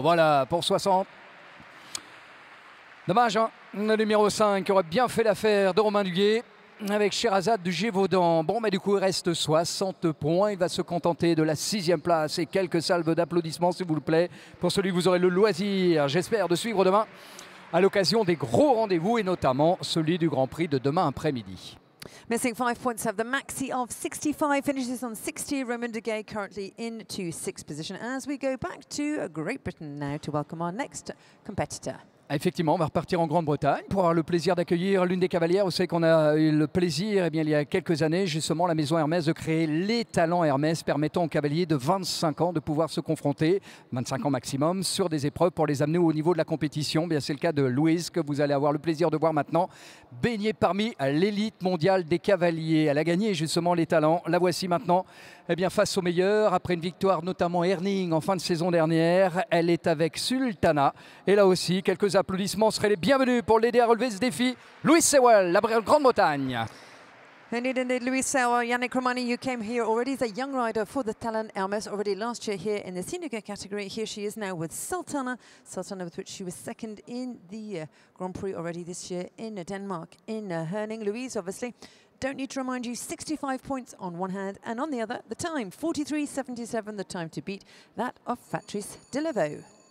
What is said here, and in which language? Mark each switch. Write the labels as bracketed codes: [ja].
[fr] Voilà pour 60. Dommage, hein, le numéro 5 aurait bien fait l'affaire de Romain Duguay avec Sherazade du Gévaudan. Bon, mais du coup, il reste 60 points. Il va se contenter de la 6e place et quelques salves d'applaudissements, s'il vous plaît, pour celui que vous aurez le loisir, j'espère, de suivre demain à l'occasion des gros rendez-vous et notamment celui du Grand Prix de demain après-midi. [en] Missing 5 points have the maxi of 65, finishes on 60. Romain Duguay currently into 6th position as we go back to Great Britain now to welcome our next competitor. [fr] Effectivement, on va repartir en Grande-Bretagne pour avoir le plaisir d'accueillir l'une des cavalières. Vous savez qu'on a eu le plaisir, eh bien, il y a quelques années, justement, la maison Hermès de créer les talents Hermès permettant aux cavaliers de 25 ans de pouvoir se confronter, 25 ans maximum, sur des épreuves pour les amener au niveau de la compétition. Bien, c'est le cas de Louise que vous allez avoir le plaisir de voir maintenant, baignée parmi l'élite mondiale des cavaliers. Elle a gagné justement les talents. La voici maintenant, eh bien, face aux meilleurs. Après une victoire notamment Herning en fin de saison dernière, elle est avec Sultana. Et là aussi, quelques applaudissements seraient les bienvenus pour l'aider à relever ce défi. Louise Sewell, la Grande-Bretagne. [en] Indeed, indeed, Louise Sewell. Yannick Romani, you came here already as a young rider for the Talent Hermès already last year here in the senior category. Here she is now with Sultana. Sultana, with which she was second in the Grand Prix already this year in Denmark, in Herning. Louise, obviously, don't need to remind you, 65 points on one hand, and on the other, the time, 43.77, the time to beat that of Patrice Delaveau.